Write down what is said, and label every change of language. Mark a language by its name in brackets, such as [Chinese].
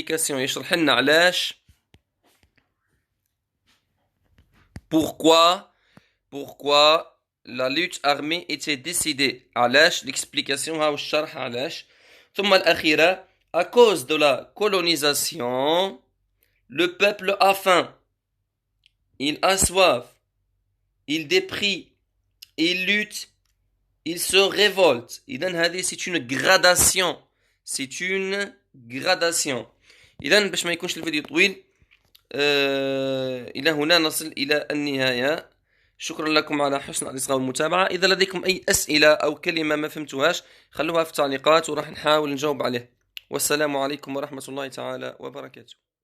[Arabic] يشرح لنا علاش [French] pourquoi la lutte armée était décidée. [Arabic] علاش l'explication هاو الشرح علاش. [French] ثم الأخيرة à cause de la colonisation le peuple a faim, il a soif, il déprie, il lutte, il se révolte. [Arabic] إذن هذه [French] c'est une gradation. [Arabic] إذن باش ما يكونش الفيديو طويل إلى هنا نصل إلى النهاية. شكرا لكم على حسن الإصغاء والمتابعة. إذا لديكم أي أسئلة أو كلمة ما فهمتوهاش خلوها في التعليقات وراح نحاول نجاوب عليه. والسلام عليكم ورحمة الله تعالى وبركاته.